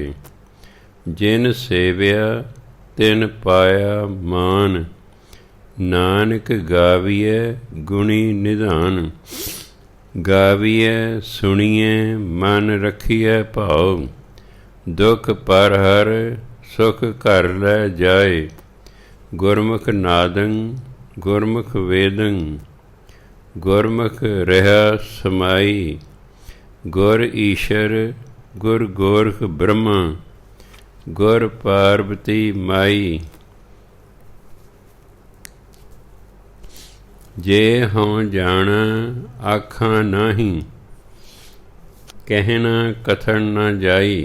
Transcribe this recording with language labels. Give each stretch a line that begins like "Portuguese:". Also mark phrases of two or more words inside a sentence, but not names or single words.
Punjabi: ਜਿਨ ਸੇਵਿਆ ਤਿਨ ਪਾਇਆ ਮਾਨ, ਨਾਨਕ ਗਾਵੀਐ ਗੁਣੀ ਨਿਧਾਨ। ਗਾਵੀਐ ਸੁਣੀਐ ਮਨ ਰਖੀਐ ਭਾਵ, ਦੁਖ ਪਰ ਹਰ ਸੁਖ ਘਰ ਲੈ ਜਾਏ। ਗੁਰਮੁਖ ਨਾਦੰ ਗੁਰਮੁਖ ਵੇਦੰ, ਗੁਰਮੁਖ ਰਹਾ ਸਮਾਈ। ਗੁਰ ਈਸ਼ਵਰ ਗੁਰ ਗੋਰਖ ਬ੍ਰਹਮਾ, ਗੁਰ ਪਾਰਵਤੀ ਮਾਈ। ਜੇ ਹੋਂ ਜਾਣਾ ਆਖਾਂ ਨਾਹੀ, ਕਹਣਾ ਕਥਨ ਨ ਜਾਈ।